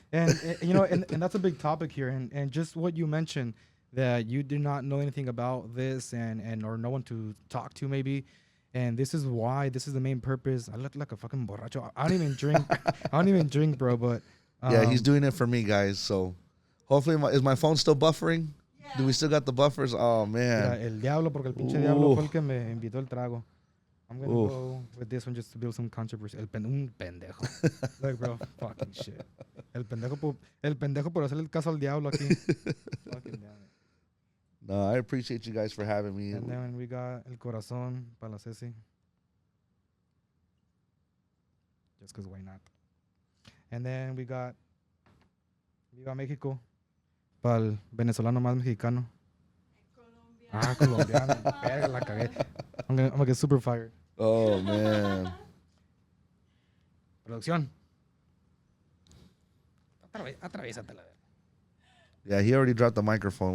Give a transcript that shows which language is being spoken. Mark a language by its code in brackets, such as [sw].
[en] And you know, and that's a big topic here, and just what you mentioned, that you do not know anything about this, and or no one to talk to maybe, and this is why, this is the main purpose. I look like a fucking borracho. I don't even drink. I don't even drink, bro. But Yeah, he's doing it for me, guys. So hopefully, is my phone still buffering? Yeah. Do we still got the buffers? Oh [es] mira, [en] man. [es] el diablo, porque el pinche Ooh. diablo fue el que me invitó el trago. [en] I'm gonna Ooh. go. with this one just to build some controversy. [es] Un pendejo. [en] Like, bro, fucking shit. [es] El pendejo por hacerle caso al diablo aquí. [en] Fucking damn it. No, I appreciate you guys for having me. And then we got [es] El Corazón para la Ceci. [en] Just because why not? And then we got [es] Viva México para el venezolano más mexicano. Colombiano. Verga, la cagué. [en] I'm gonna get super fired. Oh, man. [es] Producción. Atraviésatela. [en] Yeah, he already dropped the microphone.